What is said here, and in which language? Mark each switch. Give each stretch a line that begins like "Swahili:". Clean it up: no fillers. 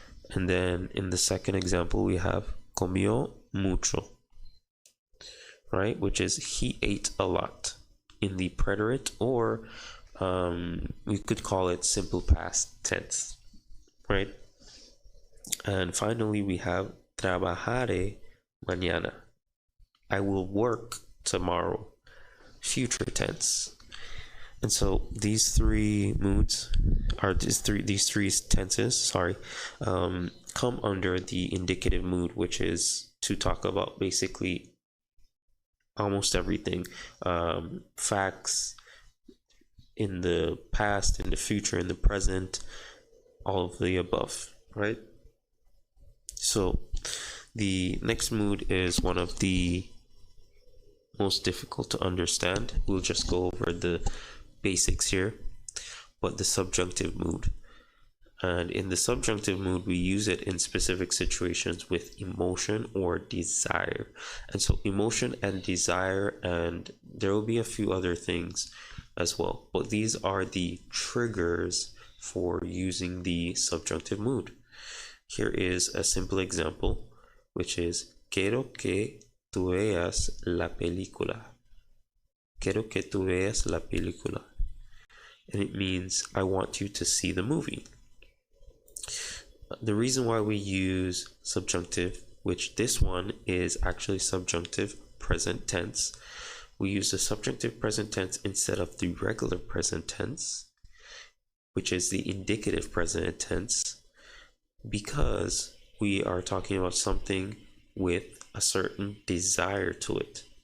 English: And then in the second example, we have
Spanish: comió mucho,
English: right, which is he ate a lot, in the preterite, or we could call it simple past tense, right? And finally, we have
Spanish: trabajaré mañana.
English: I will work tomorrow, future tense. And so these 3 moods are these three tenses, come under the indicative mood, which is to talk about basically almost everything, facts in the past, in the future, in the present, all of the above, right? So the next mood is one of the most difficult to understand. We'll just go over the basics here, but the subjunctive mood. And in the subjunctive mood, we use it in specific situations with emotion or desire. And so emotion and desire, and there will be a few other things as well, but these are the triggers for using the subjunctive mood. Here is a simple example, which is
Spanish: quiero que tú veas la película. Quiero que tú veas la película.
English: And it means I want you to see the movie. The reason why we use subjunctive, which this one is actually subjunctive present tense, we use the subjunctive present tense instead of the regular present tense, which is the indicative present tense, because we are talking about something with a certain desire to it.